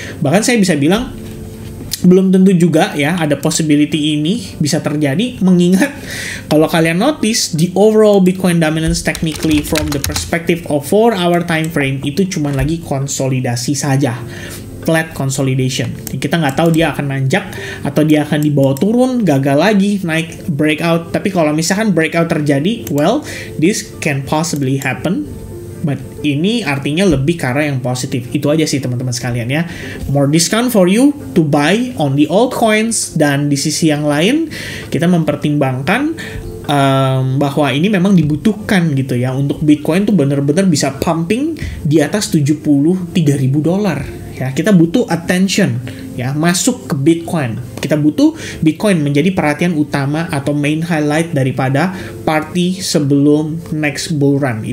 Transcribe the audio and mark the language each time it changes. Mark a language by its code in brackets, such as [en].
[id] Bahkan saya bisa bilang belum tentu juga ya ada possibility ini bisa terjadi, mengingat kalau kalian [en] notice the overall Bitcoin dominance technically from the perspective of 4-hour time frame [id] itu cuma lagi konsolidasi saja, [en] flat consolidation. [id] Kita nggak tahu dia akan nanjak atau dia akan dibawa turun, gagal lagi, naik breakout. Tapi kalau misalkan breakout terjadi, [en] well, this can possibly happen. But [id] ini artinya lebih ke arah yang positif. Itu aja sih teman-teman sekalian ya. [en] More discount for you to buy on the altcoins. [id] Dan di sisi yang lain, kita mempertimbangkan bahwa ini memang dibutuhkan gitu ya. Untuk Bitcoin tuh bener-bener bisa pumping di atas $73.000 ya. Kita butuh attention ya, masuk ke Bitcoin. Kita butuh Bitcoin menjadi perhatian utama atau [en] main highlight [id] daripada party sebelum [en] next bull run.